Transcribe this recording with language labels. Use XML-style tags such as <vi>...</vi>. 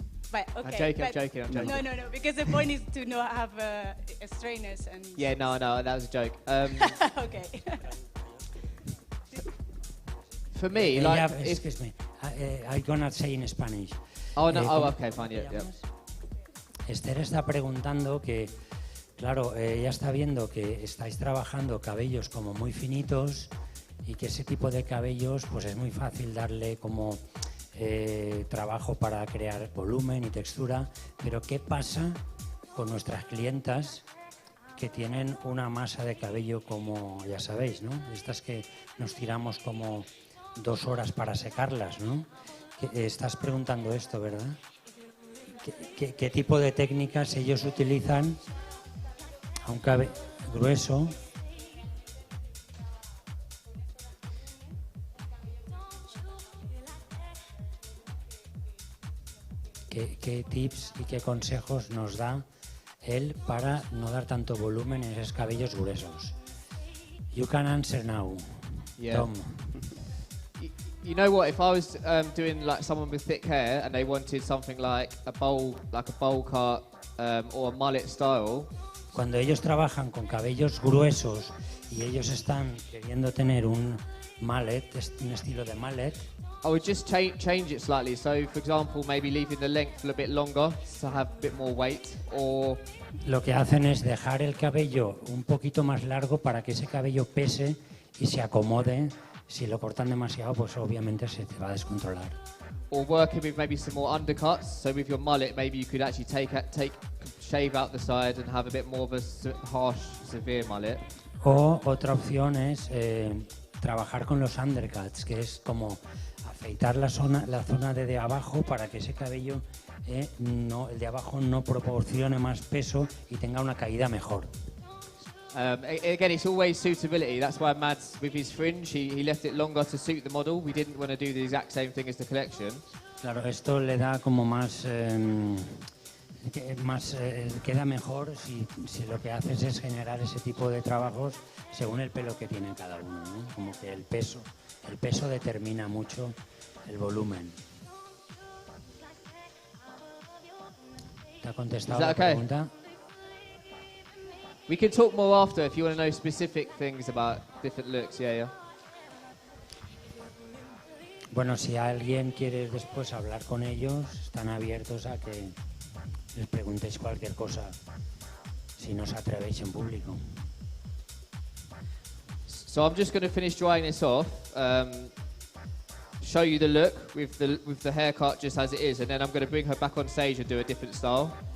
<en>But, okay, I'm joking. No, because the point is to not have strainers and... Yeah, no, that was a joke. Okay. For me, like... Excuse me, I'm gonna say in Spanish. Oh, no, okay, fine, yeah.</en> <es>Esther está preguntando que, claro, ella está viendo que estáis trabajando cabellos como muy finitos y que ese tipo de cabellos pues es muy fácil darle como... trabajo para crear volumen y textura, pero ¿qué pasa con nuestras clientas que tienen una masa de cabello como, ya sabéis, ¿no? Estas que nos tiramos como 2 horas para secarlas, ¿no? Estás preguntando esto, ¿verdad? ¿Qué tipo de técnicas ellos utilizan a un cabello grueso? ¿Qué tips y qué consejos nos da él para no dar tanto volumen en esos cabellos gruesos?</es> <en>You can answer now, Tom. You know what? If I was doing like someone with thick hair and they wanted something like a bowl cut or a mullet style.</en> <es>Cuando ellos trabajan con cabellos gruesos y ellos están queriendo tener un mullet, un estilo de mullet,</es> <en>I would just change it slightly. So, for example, maybe leaving the length a bit longer to have a bit more weight, or</en> <es>lo que hacen es dejar el cabello un poquito más largo para que ese cabello pese y se acomode. Si lo cortan demasiado, pues obviamente se te va a descontrolar.</es> <en>Or working with maybe some more undercuts. So with your mullet, maybe you could actually shave out the side and have a bit more of a harsh, severe mullet.</en> <es>O otra opción es trabajar con los undercuts, que es como afeitar la zona de abajo para que ese cabello, el de abajo no proporcione más peso y tenga una caída mejor.</es> <en>Again, it's always suitability. That's why Mads, with his fringe, he left it longer to suit the model. We didn't want to do the exact same thing as the collection.</en> <es>Claro, esto le da como más queda mejor si lo que haces es generar ese tipo de trabajos según el pelo que tiene cada uno, ¿no? Como que el peso determina mucho el volumen. ¿Te ha contestado la pregunta?</es> <en>We can talk more after if you want to know specific things about different looks. Yeah.</en> <es>Bueno, si alguien quiere después hablar con ellos, están abiertos a que les preguntéis cualquier cosa, si no os atrevéis en público.</es> <en>So I'm just going to finish drying this off, show you the look with the haircut just as it is, and then I'm going to bring her back on stage and do a different style.</en>